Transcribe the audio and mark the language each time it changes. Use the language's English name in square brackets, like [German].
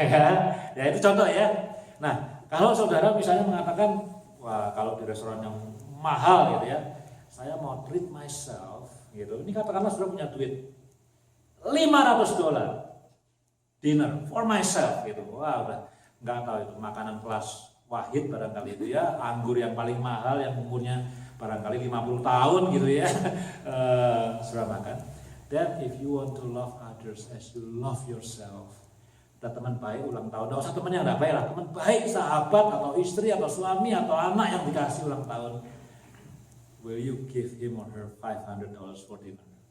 [Indonesian] Ya itu contoh ya. Nah, kalau saudara misalnya mengatakan, wah kalau di restoran yang mahal gitu ya, saya mau [English] treat myself [Indonesian] gitu. Ini katakanlah saudara punya duit $500 [English] dinner for myself [Indonesian] gitu. Wah udah nggak tahu itu makanan kelas Wahid barangkali itu ya, anggur yang paling mahal yang umurnya barangkali 50 tahun gitu ya. Saudara makan. [English] That if you want to love others as you love yourself. [Indonesian] Ada teman baik ulang tahun, nggak usah teman yang nggak baik lah, teman baik, sahabat atau istri atau suami atau anak yang dikasih ulang tahun. [English] Will you give him or her $500 for dinner?